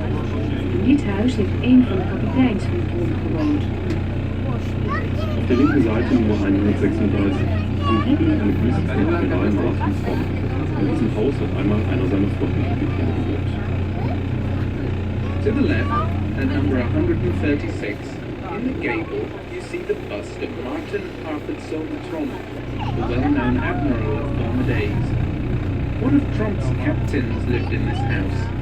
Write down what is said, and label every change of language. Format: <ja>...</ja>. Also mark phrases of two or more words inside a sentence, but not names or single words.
<nl>In dit huis heeft een van de kapiteins van het Rom gewoond.</nl> <de>Auf der linken Seite Nummer 136, am Giebel eine Büste von Admiral Martin Fromm. In diesem Haus hat einmal einer seiner Flottenkapitäne gewohnt.</de> <en>To the left, at number 136, in the gable, you see the bust of Martin Harpertzoon Tromp, the well-known admiral of former days. One of Tromp's captains lived in this house.</en>